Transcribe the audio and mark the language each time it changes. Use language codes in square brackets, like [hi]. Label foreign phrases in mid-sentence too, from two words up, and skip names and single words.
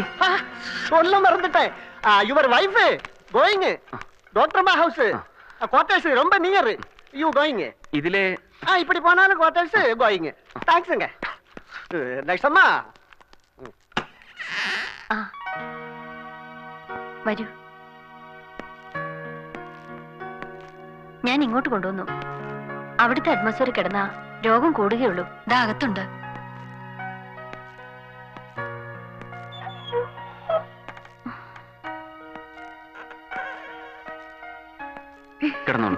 [ta] சொல்ல மறந்துட்டேன். [en] your wife going doctor house quarters ரொம்ப near. you going. [ml] ഇതിലെ [ta] இப்படி போனாலும் [en] quarters going. [ta] தேங்க்ஸ்ங்க. நெக்ஸ்ட் அம்மா. [ml] വരൂ. ഞാൻ ഇങ്ങോട്ട് കൊണ്ടുവന്നു. അവിടുത്തെ അറ്റ്മോസ്ഫിയർ കിടന്ന രോഗം കൂടുകയുള്ളൂ. ഇതാ അകത്തുണ്ട്. കിടന്നോളൂ.